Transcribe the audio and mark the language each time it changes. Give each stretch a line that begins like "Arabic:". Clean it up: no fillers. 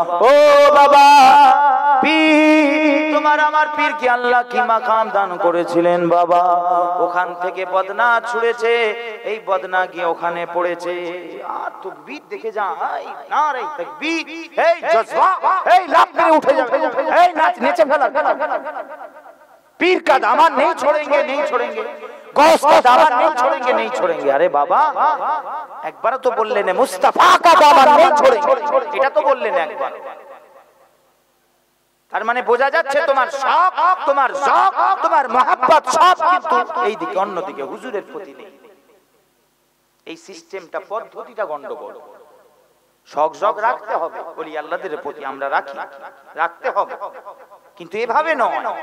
Bangla: ও বাবা পীর, তোমার আমার পীর কি আল্লাহ কি মাকাম দান করেছিলেন বাবা, ওখান থেকে বদনা ছুড়েছে, এই বদনা গিয়ে ওখানে পড়েছে। আর তাকবীর দেখে যায়, নারে তাকবীর, এই জজবা, এই লাফ মেরে উঠে যাবে, এই নাচ নেচে ফেলা,
Hindi: पीर का दामन नहीं छोड़ेंगे, नहीं छोड़ेंगे, गौस का दामन नहीं छोड़ेंगे, नहीं छोड़ेंगे। अरे बाबा एक बार तो बोल लेने, मुस्तफा का दामन नहीं छोड़ेंगे,
Bangla: এটা তো বললেন একবার। তার মানে বোঝা যাচ্ছে তোমার শখ, তোমার শখ, তোমার মহব্বত সব কিন্তু এই দিকে, অন্য দিকে হুজুরের প্রতি নেই। এই সিস্টেমটা, পদ্ধতিটা গন্ডগোল। শখ শখ রাখতে হবে, ওলি আল্লাহদের প্রতি আমরা রাখি, রাখতে হবে, কিন্তু এভাবে নয়।